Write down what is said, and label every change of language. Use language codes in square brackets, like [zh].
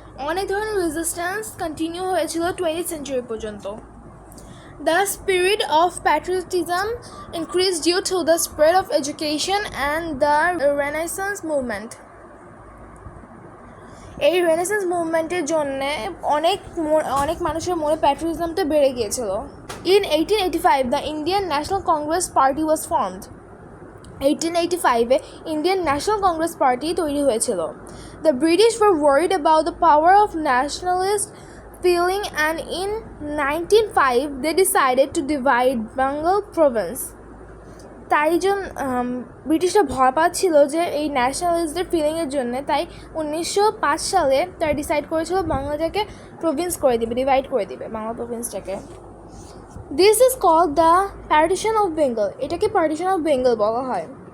[bn] অনেক ধরনের resistance continue হয়েছিল 20th century পর্যন্ত. [en] The spirit of patriotism increased due to the spread of education and the Renaissance movement. [bn] এই renaissance মুভমেন্টের জন্য অনেক মানুষের মনে প্যাট্রিয়টিজমটা বেড়ে গিয়েছিল. [en] In 1885, the Indian National Congress Party was formed. [bn] 1885 Indian National Congress Party তৈরি হয়েছিল. [en] The British were worried about the power of nationalist feeling and in 1905 they decided to divide Bengal province. [bn] তাই ব্রিটিশরা ভয় পাচ্ছিল যে এই ন্যাশনালিস্টদের ফিলিংয়ের জন্য, তাই 1905 সালে তারা ডিসাইড করেছিল বাংলাটাকে প্রভিন্স করে দিবে, ডিভাইড করে দিবে Bangla প্রভিন্সটাকে. [en] This is called the partition of Bengal. [bn] এটাকে পার্টিশন অফ বেঙ্গল বলা হয়.